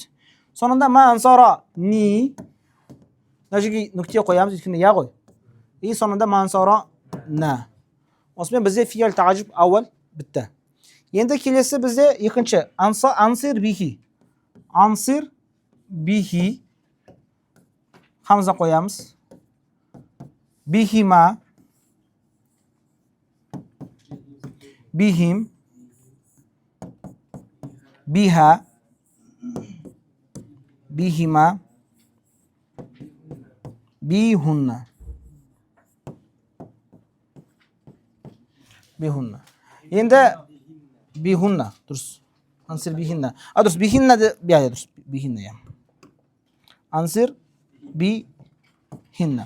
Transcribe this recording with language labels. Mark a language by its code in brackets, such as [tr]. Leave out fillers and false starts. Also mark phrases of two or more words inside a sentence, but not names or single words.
[kk] Сонында [ar] ما أنصرني, [kk] мына жерге нүкте қоямыз, өйткені я ғой. И сонында [ar] ما أنصرنا. [kk] Осымен бізде [ar] فعل التعجب الأول [kk] бітті. Енді келесі бізде екінші [ar] أنصر به. أنصر به [kk] хамза қоямыз. [ar] بهما، بهم، بها، بهما, بهن. بهن. [kk] Енді бихунна, дұрыс. [ar] أنصر بهن. [kk] Дұрыс, бихинна де, дұрыс, бихинна, я. [ar] أنصر بهن.